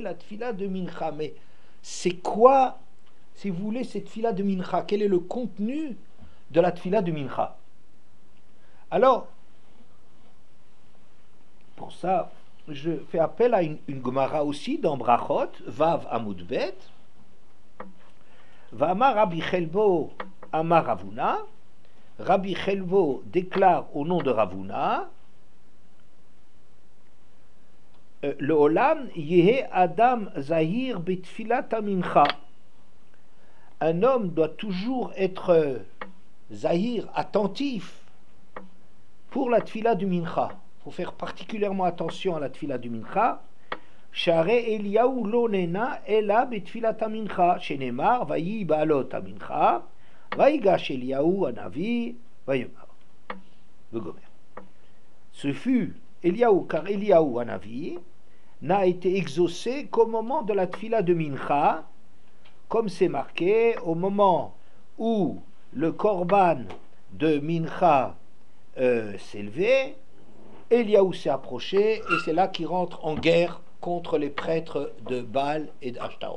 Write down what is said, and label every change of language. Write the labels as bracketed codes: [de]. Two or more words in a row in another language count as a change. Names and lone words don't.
[fr] La tfila de Mincha. Mais c'est quoi, si vous voulez, cette tfila de Mincha? Quel est le contenu de la tfila de Mincha? Alors, pour ça, je fais appel à une Gemara aussi dans Brachot, Vav Amud Bet. [he] ואמר רבי חלבו אמר רב הונא. [fr] Rabbi Chelbo déclare au nom de Ravuna, [he] לעולם יהא אדם זהיר בתפילת מנחה. [fr] Un homme doit toujours être Zahir, attentif pour la tfila du Mincha. Il faut faire particulièrement attention à la tfila du Mincha. [he] שהרי אליהו לא נענה אלא בתפילת מנחה שנאמר ויהי בעלות מנחה ויגש אליהו הנביא ויאמר. וגומר. [fr] Ce fut Eliyahu, car Eliyahu hanavi n'a été exaucé qu'au moment de la tfila de Mincha, comme c'est marqué au moment où le korban de Mincha s'est levé, Eliyahu s'est approché et c'est là qu'il rentre en guerre contre les prêtres de Baal et d'Ashtaroth.